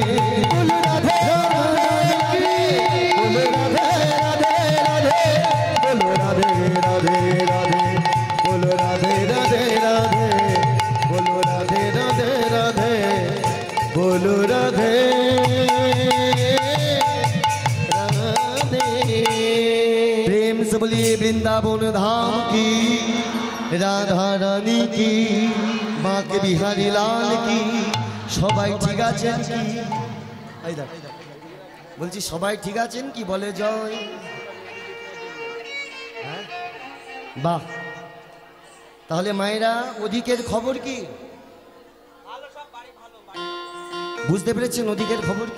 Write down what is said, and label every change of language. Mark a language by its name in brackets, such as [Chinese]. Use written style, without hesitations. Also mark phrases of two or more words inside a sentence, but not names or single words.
[Hindi] बोलो, राधे बोलो, राधे राधे राधे बोलो, राधे राधे राधे बोलो, राधे राधे राधे बोलो, राधे राधे राधे बोलो, राधे राधे। प्रेम से बोलिए वृंदावन धाम की, राधा रानी की, माँ के बिहारी लाल की। [Bangla] সবাই ঠিক আছেন কি? বলছি সবাই ঠিক আছেন কি? বলে জয়। বাহ, তাহলে মায়েরা ওদিকের খবর কি? বুঝতে পেরেছেন ওদিকের খবর কি?